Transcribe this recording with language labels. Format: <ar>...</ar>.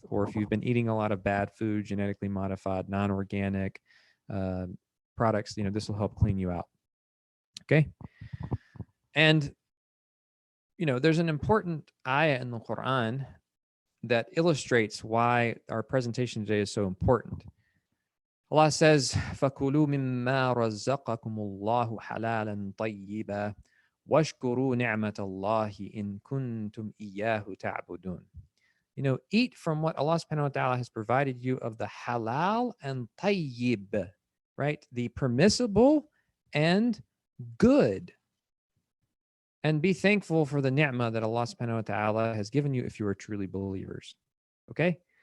<en>Or if you've been eating a lot of bad food, genetically modified, non-organic products, this will help clean you out. Okay. And, there's an important ayah in the Quran that illustrates why our presentation today is so important. Allah says,</en> <ar>فَكُلُوا مِمَّا رَزَّقَكُمُ اللَّهُ حَلَالًا طَيِّبًا وَاشْكُرُوا نِعْمَةَ اللَّهِ إِن كُنتُمْ إِيَّاهُ تَعْبُدُونَ.</ar> <en>Eat from what Allah subhanahu wa ta'ala has provided you of the halal and tayyib, right? The permissible and good. And be thankful for the ni'mah that Allah subhanahu wa ta'ala has given you if you are truly believers. Okay?</en>